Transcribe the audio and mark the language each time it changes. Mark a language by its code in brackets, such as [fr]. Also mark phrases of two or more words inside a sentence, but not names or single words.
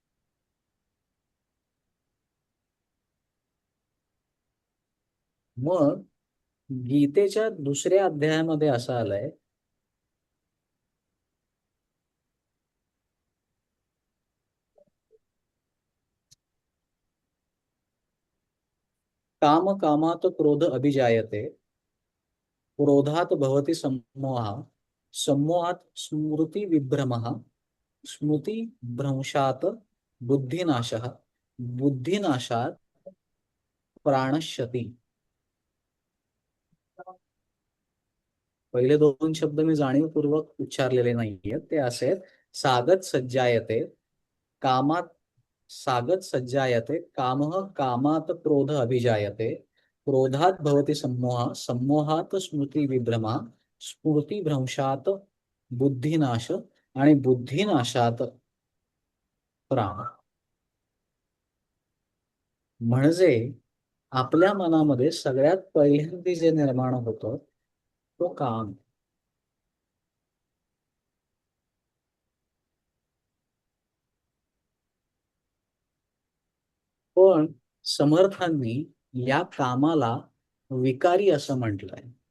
[mr] मग गीतेच्या दुसऱ्या अध्यायामध्ये असं आलंय, [sa] "काम कामात क्रोध अभिजायते, क्रोधात भवति सम्मोहः, सम्मोहात स्मृतिविभ्रमः, स्मृतिभ्रंशात बुद्धिनाशः, बुद्धिनाशात प्राणश्यती." [mr] पहिले 2 शब्द मी जाणीवपूर्वक उच्चारलेले नाहीयेत. ते असे आहेत, [sa] "सागत सज्जायते, कामात सागत सज्जायते, कामः कामात क्रोध अभिजायते, क्रोधात भवति सम्मोह, सम्मोहात स्मृती विभ्रमा, स्मृतिभ्रंशात बुद्धिनाश आणि बुद्धिनाशात प्राण. [mr] म्हणजे आपल्या मनामध्ये सगळ्यात पहिल्यांदा जे निर्माण होतं तो काम. पण समर्थांनी या कामाला विकारी असं म्हटलंय.